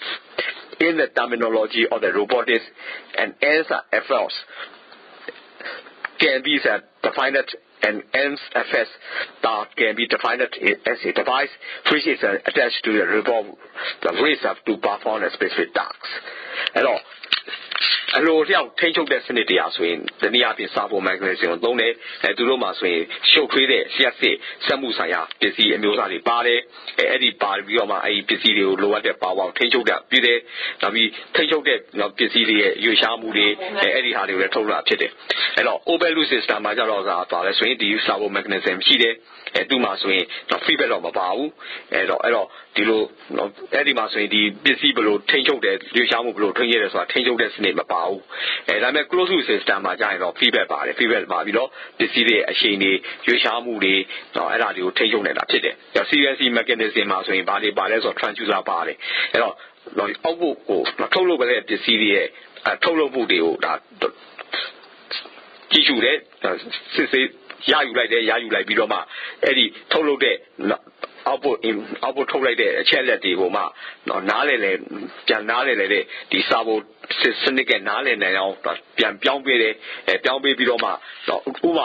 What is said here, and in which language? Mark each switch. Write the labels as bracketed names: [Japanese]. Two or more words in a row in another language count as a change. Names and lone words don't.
[English] In the terminology of the robotics, an NFS can be defined and NFS that can be defined as a device which is attached to the robot to perform a specific tasks. Hello. [Burmese] အလိုလျောက်ထိန်းချုပ်တဲ့စနစ်တရားဆိုရင်တနည်းအားဖြင့်စာပုံမက်ဂနီဇမ်ကိုသုံးတယ်သူတို့မှာဆိုရင်ရှုပ်ထွေးတဲ့လျှက်စစ်စက်မှုဆိုင်ရာပစ္စည်းအမျိုးအစားတွေပါတယ်အဲ့ဒီပါပြီးတော့မှအဲ့ဒီပစ္စည်းတွေကိုလိုအပ်တဲ့ပါဝါထိန်းချုပ်တာပြည်တယ်နောက်ပြီးထိန်းချုပ်တဲ့ပစ္စည်းတွေရဲ့ရွေးရှားမှုတွေအဲ့ဒီဟာတွေကိုလည်းထုတ်လာဖြစ်တယ်အဲ့တော့ [English] open loop system [Burmese] မှာကြတော့ဒါလည်းဆိုရင်ဒီစာပုံ mechanism ရှိတယ် သူ့မှာဆိုရင် feedback တော့မပါဘူးအဲ့တော့ဒီလိုအဲ့ဒီမှာဆိုရင်ဒီပစ္စည်းဘယ်လိုထိန်းချုပ်တယ်ရွေးရှားမှုဘယ်လိုထိန်းရတယ်ဆိုတာထိန်းချုပ်တဲ့စနစ်မပါပါဘူးဒါပေမဲ့ [English] close loop system [Burmese] မှာကြာရင်တော့ feedback ပါတယ် feedback ပါပြီးတော့ပစ္စည်းတွေအရှိန်တွေရွေးရှားမှုတွေအဲ့ဒါတွေကိုထိန်းချုပ်နေတာဖြစ်တယ် [English] CNC mechanism [Burmese] မှာဆိုရင်ဘာတွေပါလဲဆိုတော့ transducer ပါတယ်အဲ့တော့အောက်ဖို့ကိုထုတ်လုပ်တဲ့ပစ္စည်းတွေရဲ့ထုတ်လုပ်မှုတွေကို ဒါကြည့်ရှုတယ်စစ်ဆေးရယူလိုက်ပြီးတော့မှအဲ့ဒီထုတ်လုပ်တဲ့ output ထုတ်လိုက်တဲ့အချက်လက်တွေကိုမှနားလည်လေပြန်နားလည်လေတဲ့ဒီ servo စနစ်ကနားလည်နိုင်အောင်ပြန်ပြောင်းပေးတယ်ပြောင်းပေးပြီးတော့မှဥပမာအ